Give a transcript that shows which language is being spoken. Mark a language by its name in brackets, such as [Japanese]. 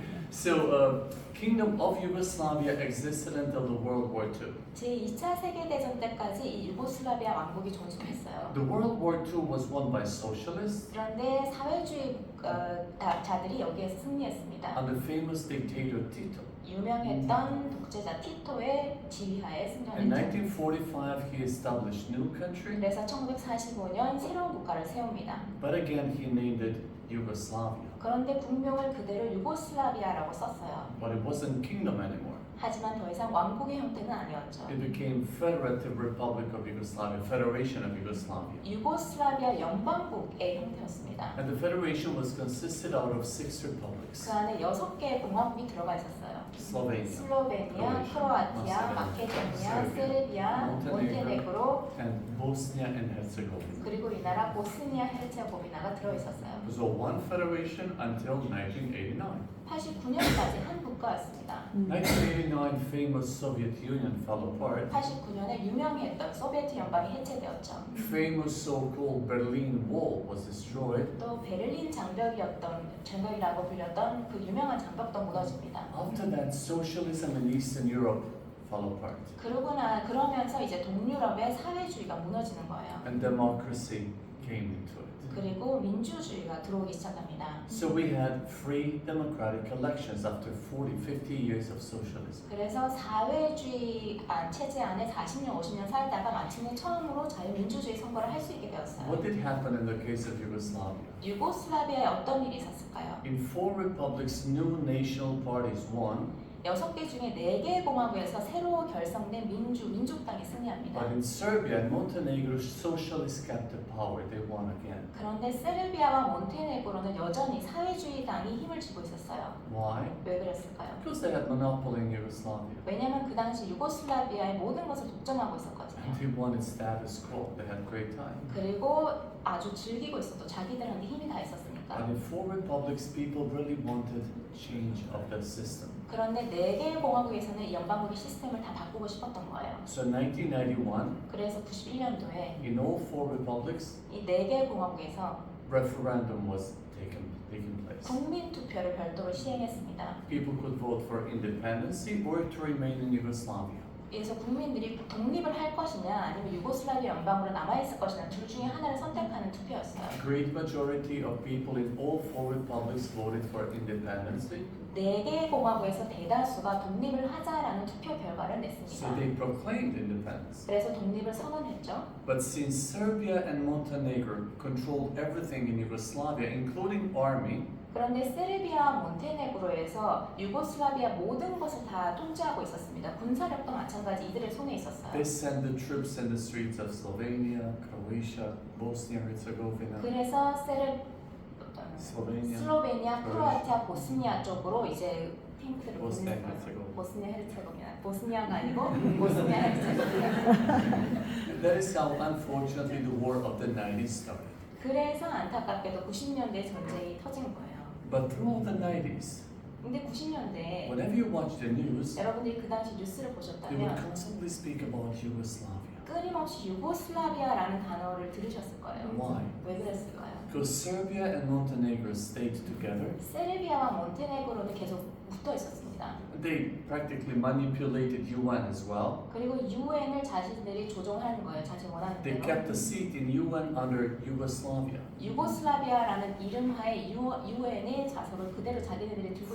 [English] So, Kingdom of Yugoslavia existed until the World War II. [Korean] 제2차 세계대전 때까지 이 유고슬라비아 왕국이 존속했어요. [English] The World War II was won by socialists [Korean] 그런데 사회주의 자들이 여기에서 승리했습니다. [English] under famous dictator Tito. [Korean] 유명했던 독재자 티토의 지휘하에 [English] In [Korean] 승전했죠. [English] 1945, he established new country, [Korean] 그래서 1945년 새로운 국가를 세웁니다. [English] but again he named it Yugoslavia. [Korean] 그런데 국명을 그대로 유고슬라비아라고 썼어요. [English] But it wasn't kingdom anymore. [Korean] 하지만 더 이상 왕국의 형태는 아니었죠. [English] It became Federative Republic of Yugoslavia, Federation of Yugoslavia. [Korean] 유고슬라비아 연방국의 형태였습니다. [English] And the federation was consisted out of 6 republics. [Korean] 그 안에 6개의 공화국이 들어가 있었어요. [English] Slovenia [Korean] 슬로베니아, 크로아티아, 마케도니아, 세르비아, 몬테네그로, [English] and Bosnia and Herzegovina. [Korean] 그리고 이 나라 보스니아 헤르체고비나가 들어있었어요. [English] So one federation until 1989. [Korean] 89년까지 한 국가였습니다. [English] 1989, famous Soviet Union fell apart. [Korean] 89년에 유명했던 소비에트 연방이 해체되었죠. [English] Famous so-called Berlin Wall was destroyed. [Korean] 또 베를린 장벽이라고 불렸던 그 유명한 장벽도 무너집니다. [English] After that, socialism in Eastern Europe fell apart, [Korean] 그러면서 이제 동유럽의 사회주의가 무너지는 거예요. [English] and democracy came into it. [Korean] 그리고 민주주의가 들어오기 시작합니다. [English] So we had free democratic elections after 40, 50 years of socialism. [Korean] 그래서 사회주의 체제 안에 40년, 50년 살다가 마침내 처음으로 자유민주주의 선거를 할 수 있게 되었어요. [English] What did happen in the case of Yugoslavia? [Korean] 유고슬라비아에 어떤 일이 있었을까요? [English] In 4 republics, new national parties won, [Korean] 6개 중에 4개 공화국에서 새로 결성된 민족당이 승리합니다. [English] but in Serbia and Montenegro, socialists kept the power. They won again. [Korean] 그런데 세르비아와 몬테네그로는 여전히 사회주의당이 힘을 쥐고 있었어요. [English] Why? [Korean] 왜 그랬을까요? [English] Because they had monopoly in Yugoslavia. [Korean] 왜냐면 그 당시 유고슬라비아의 모든 것을 독점하고 있었거든요. [English] And they wanted status quo. They had great time. [Korean] 그리고 아주 즐기고 있었던 자기들한테 힘이 다 있었으니까. [English] But in 4 republics, people really wanted change of the system. [Korean] 그런데 4개의 공화국에서는 이 연방국의 시스템을 다 바꾸고 싶었던 거예요. [English] So 1991, [Korean] 그래서 91년도에 [English] in all 4 republics, [Korean] 이 4개의 공화국에서 [English] referendum was taking place. [Korean] 국민 투표를 별도로 시행했습니다. [English] People could vote for independence or to remain in Yugoslavia. [Korean] 그래서 국민들이 독립을 할 것이냐 아니면 유고슬라비아 연방으로 남아있을 것이냐 둘 중에 하나를 선택하는 투표였어요. [English] A great majority of people in all 4 republics voted for independence. [Korean] 4개의 공화국에서 대다수가 독립을 하자라는 투표 결과를 [English] So [Korean] 냈습니다. [English] they proclaimed independence. [Korean] 그래서 독립을 선언했죠. [English] But since Serbia and Montenegro controlled everything in Yugoslavia, including army, [Korean] 그런데 세르비아와 몬테네그로에서 유고슬라비아 모든 것을 다 통제하고 있었습니다. 군사력도 마찬가지 이들의 손에 있었어요. [English] they sent the troops in the streets of Slovenia, Croatia, Bosnia Herzegovina, [Korean] 그래서 [English] Slovenia, [Korean] 슬로베니아, 크로아티아, 보스니아 쪽으로 이제 탱크를 [English] Bosnia [Korean] 보냈어요. [English] Herzegovina. [Korean] 보스니아 헤르체고비나. 보스니아가 아니고 보스니아 헤르체고비나. [English] That is how, unfortunately, the war of the 90s started. [Korean] 그래서 안타깝게도 90년대 전쟁이 터진 거예요. [English] But through the 90s, [Korean] 근데 90년대에 [English] whenever you watch the news, [Korean] 여러분들이 그 당시 뉴스를 [English] they would [Korean] 보셨다면 [English] constantly speak about Yugoslavia. [Korean] 끊임없이 유고슬라비아라는 단어를 들으셨을 거예요. [English] Why? [Korean] 왜 그랬을까요? [English] Because Serbia and Montenegro stayed together. [Korean] 세르비아와 몬테네그로는 계속 붙어 있었습니다. [English] They practically manipulated UN as well. [Korean] 그리고 유엔을 자신들이 조종하는 거예요. 자신 원하는 [English] They [Korean] 대로. [English] kept a seat in UN under Yugoslavia [Korean] 유고슬라비아라는 이름하에 유엔의 자석을 그대로 자기네들이 들고